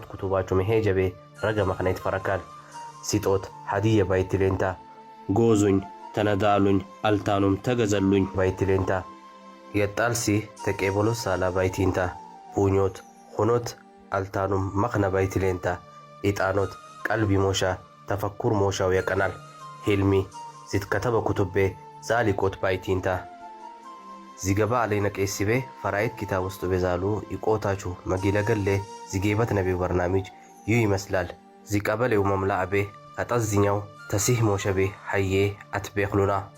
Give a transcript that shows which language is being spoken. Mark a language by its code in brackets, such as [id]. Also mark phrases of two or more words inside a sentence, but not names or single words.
[har] ኩቱባቹ መሄጀቤ ረገ መኽነይት ፈረካል ሲጦት ሀዲየ ባይቲ ሌንታ ጎዙኝ ተነዳሉኝ አልታኑም ተገዘሉኝ ባይቲ ሌንታ የጣልሲ ተቄበሎ ሳላ ባይቲንታ ፑኞት ሆኖት አልታኑም መኽነ ባይቲ ሌንታ ኢጣኖት ቀልቢ ሞሻ ተፈኩር ሞሻው የቀናል ሂልሚ ዚትከተበ ኩቱቤ ዛሊቆት ባይቲንታ ዚገባ አለይነ ቄሲቤ ፈራይት ኪታብ ውስጡ ቤዛሉ ይቆታቹ መጊለገሌ ዚጌበት ነቢው በርናሚጅ [am] ይህ ይመስላል [har] ዚቀበሌው መምላዕቤ አጠዝኛው ተሲህ ሞሸቤ ሐዬ አትቤኽሉና